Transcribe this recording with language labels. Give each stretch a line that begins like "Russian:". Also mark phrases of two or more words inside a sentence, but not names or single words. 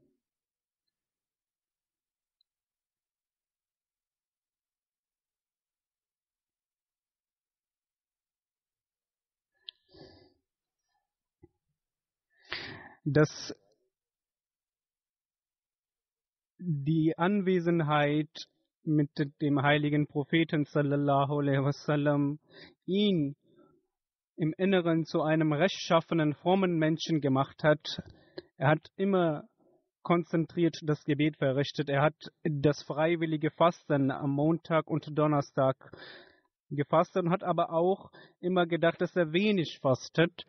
German: dass die Anwesenheit mit dem heiligen Propheten
Arabic: صلى الله عليه وسلم
German: ihn im Inneren zu einem rechtschaffenen, frommen Menschen gemacht hat. Er hat immer konzentriert das Gebet verrichtet. Er hat das freiwillige Fasten am Montag und Donnerstag gefastet und hat aber auch immer gedacht, dass er wenig fastet.